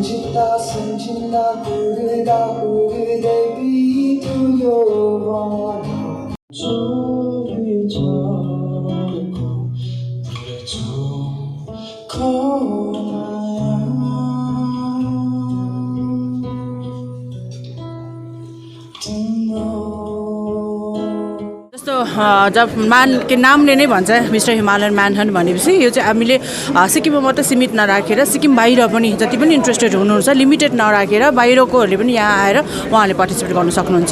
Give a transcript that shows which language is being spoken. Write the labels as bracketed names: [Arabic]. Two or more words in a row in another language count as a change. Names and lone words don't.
[Nepali] 다 숨진다 부르다 부르되 비투여와 저리 잡고 그래도 जस्तो जब मान के नामले नै भन्छ मिस्टर हिमालयन म्यानहन्ट भनेपछि यो चाहिँ हामीले सिक्किममा मात्रै सीमित नराखेर सिक्किम बाहिर पनि जति पनि इन्ट्रेस्टेड हुनुहुन्छ लिमिटेड नराखेर बाहिरकोहरूले पनि यहाँ आएर उहाँले पार्टिसिपेट गर्न सक्नुहुन्छ।